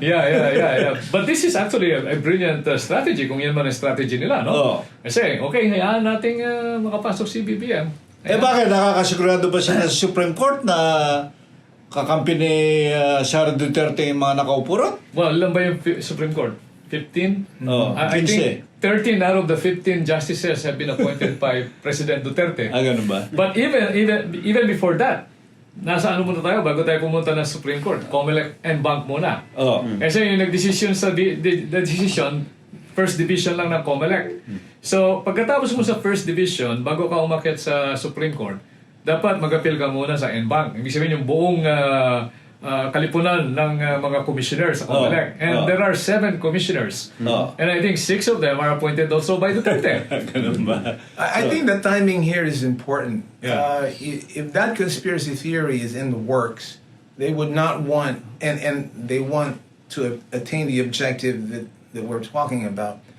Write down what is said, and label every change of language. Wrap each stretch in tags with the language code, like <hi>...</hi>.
<en>Yeah. But this is actually a brilliant strategy</en> <tl>kung yan man ang strategy nila, no? Kasi, okay, hayaan nating makapasok si BBM. Bakit? Nakakasigurado ba siya sa Supreme Court na kakampi ni Sara Duterte yung mga nakaupo ron? Well, ilan ba yung Supreme Court?</tl> <en>15? I 15. think 13 out of the 15 justices have been appointed by President Duterte.</en> <tl>Ganun ba? But even before that, nasa ano muna tayo bago tayo pumunta ng Supreme Court? Comelec and Bank muna. Kasi yung nag-decision sa the decision, first division lang ng Comelec. So, pagkatapos mo sa first division, bago ka umakyat sa Supreme Court, dapat mag-appeal ka muna sa N-Bank. Ibig sabihin yung buong kalipunan ng mga commissioners sa Comelec.</tl> <en>And there are 7 commissioners. And I think 6 of them are appointed also by Duterte.</en> <tl>Ganun ba?</tl> <en>I think the timing here is important. Yeah. If that conspiracy theory is in the works, they would not want, and they want to attain the objective that we're talking about.</en>